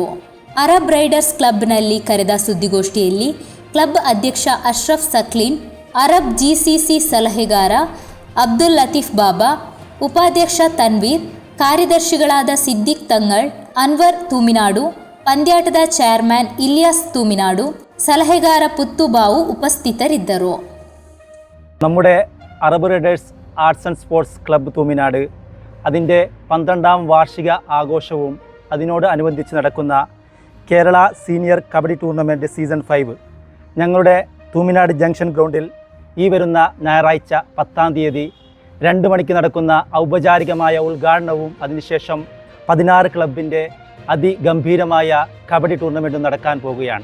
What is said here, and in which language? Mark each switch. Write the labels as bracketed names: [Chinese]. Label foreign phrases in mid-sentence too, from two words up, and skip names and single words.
[Kannada] ಅರಬ್ ರೈಡರ್ಸ್ ಕ್ಲಬ್ನಲ್ಲಿ ಕರೆದ ಸುದ್ದಿಗೋಷ್ಠಿಯಲ್ಲಿ ಕ್ಲಬ್ ಅಧ್ಯಕ್ಷ ಅಶ್ರಫ್ ಸಕ್ಲೀನ್, ಅರಬ್ ಜಿಸಿಸಿ ಸಲಹೆಗಾರ ಅಬ್ದುಲ್ ಲತೀಫ್ ಬಾಬಾ, ಉಪಾಧ್ಯಕ್ಷ ತನ್ವೀರ್, ಕಾರ್ಯದರ್ಶಿಗಳಾದ ಸಿದ್ದಿಕ್ ತಂಗಳ್, ಅನ್ವರ್ ತೂಮಿನಾಡು, ಪಂದ್ಯಾಟದ ಚೇರ್ಮನ್ ಇಲಿಯಾಸ್ ತೂಮಿನಾಡು, ಸಲಹೆಗಾರ ಪುತ್ತುಬಾವು ಉಪಸ್ಥಿತರಿದ್ದರು. [Malayalam] നമ്മുടെ അറബ് റൈഡേഴ്സ് ആർട്സ് ആൻഡ് സ്പോർട്സ് ക്ലബ്ബ് തൂമിനാട് അതിൻ്റെ 12ാം വാർഷിക ആഘോഷവും അതിനോട് അനുബന്ധിച്ച് നടക്കുന്ന കേരള സീനിയർ കബഡി ടൂർണമെൻറ്റ് സീസൺ 5 ഞങ്ങളുടെ തൂമിനാട് ജംഗ്ഷൻ ഗ്രൗണ്ടിൽ ഈ വരുന്ന ഞായറാഴ്ച 10ാം തീയതി 2 മണിക്ക് നടക്കുന്ന ഔപചാരികമായ ഉദ്ഘാടനവും അതിനുശേഷം 16 ക്ലബിൻ്റെ അതിഗംഭീരമായ കബഡി ടൂർണമെൻറ്റും നടക്കാൻ പോവുകയാണ്.